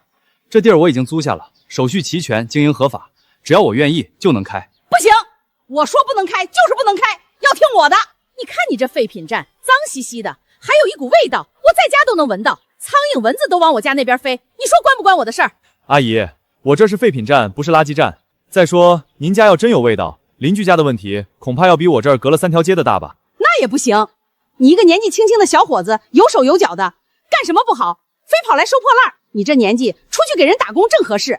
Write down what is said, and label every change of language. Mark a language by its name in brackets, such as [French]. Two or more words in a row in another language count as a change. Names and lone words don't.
[Chinese] 這地兒我已經租下了，手續齊全，經營合法，只要我願意就能開。不行，我說不能開就是不能開，要聽我的。你看你這廢品站，髒兮兮的，還有一股味道，我在家都能聞到，蒼蠅蚊子都往我家那邊飛，你說關不關我的事兒？阿姨，我這是廢品站，不是垃圾站。再說，您家要真有味道，鄰居家的問題恐怕要比我這兒隔了3條街的大吧？那也不行，你一個年紀輕輕的小伙子，有手有腳的，幹什麼不好，非跑來收破爛。你這年紀出去給人打工正合適。